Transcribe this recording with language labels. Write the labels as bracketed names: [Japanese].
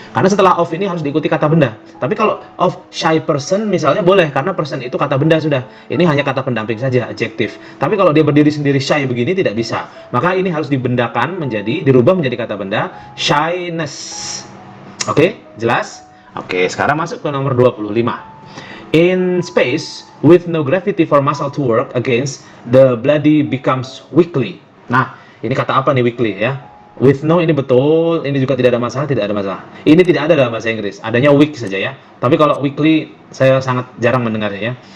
[Indonesian] Karena setelah of ini harus diikuti kata benda. Tapi kalau [English] of shy person [Indonesian] misalnya boleh, karena person itu kata benda sudah. Ini hanya kata pendamping saja, adjektif. Tapi kalau dia berdiri sendiri shy begini tidak bisa. Maka ini harus dibendakan dirubah menjadi kata benda, shyness. Oke, jelas? Oke, sekarang masuk ke nomor 25. [English] In space, with no gravity for muscle to work against, the body becomes weakly. [Indonesian] Nah, ini kata apa nih weakly ya? With no ini betul, ini juga tidak ada masalah, tidak ada masalah. Ini tidak ada dalam bahasa Inggris, adanya weak saja ya. Tapi kalau weakly, saya sangat jarang mendengarnya ya.